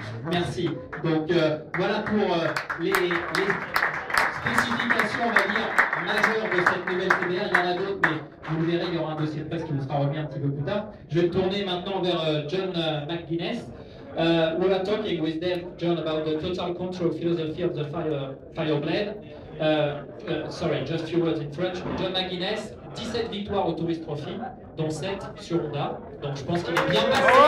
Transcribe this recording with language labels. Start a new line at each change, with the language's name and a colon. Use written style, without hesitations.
French: Merci. Donc voilà pour les spécifications, on va dire, majeures de cette nouvelle CBR. Il y en a d'autres, mais vous le verrez, il y aura un dossier de presse qui vous sera remis un petit peu plus tard. Je vais me tourner maintenant vers John McGuinness.
English: We were talking with them, John, about the total control philosophy of the Fireblade. Sorry, just a few words in French.
French: John McGuinness, 17 victoires au Tourist Trophy, dont 7 sur Honda. Donc je pense qu'il est bien placé.